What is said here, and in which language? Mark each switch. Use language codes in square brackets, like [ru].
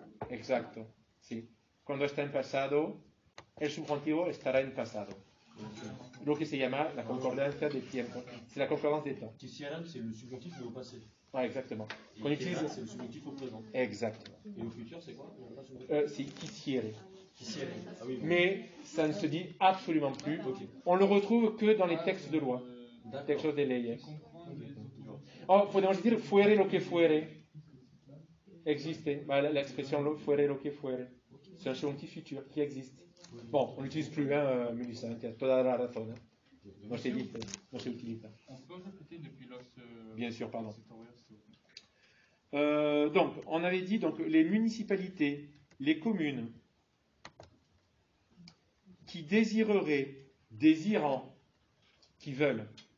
[es] Exacto. Sí. Cuando está en pasado, el subjuntivo estará en pasado. Lo que se llama la concordancia de tiempo. [fr] C'est la concordance des temps. Quisieran, c'est le subjonctif mais au passé. Ah, exactement. Et Qu'on utilise. c'est le subjonctif au présent. Exactement. Et au futur, c'est quoi? Il y en a pas sur le- C'est quisiere. Quisiera. Ah oui, bon. Mais ça ne se dit absolument plus. Ok. On le retrouve que dans les textes de loi. D'accord. [es] Textos de leyes. [fr] Comprendre les autres. [es] Oh, podemos dire fuere lo que fuere. [fr] Existe. Bah, l'expression [es] fuere lo que fuere. [fr] C'est un subjonctif futur qui existe. Bon, on n'utilise plus, hein, Melissa, tu as [es] toda la razón. [fr] Hein. [es] No se dice, no se utiliza. [fr] On peut répéter depuis los. Bien sûr, pardon. sectoriels, s'il vous plaît. Donc, on avait dit donc les municipalités, les communes qui désireraient, désirant, qui veulent.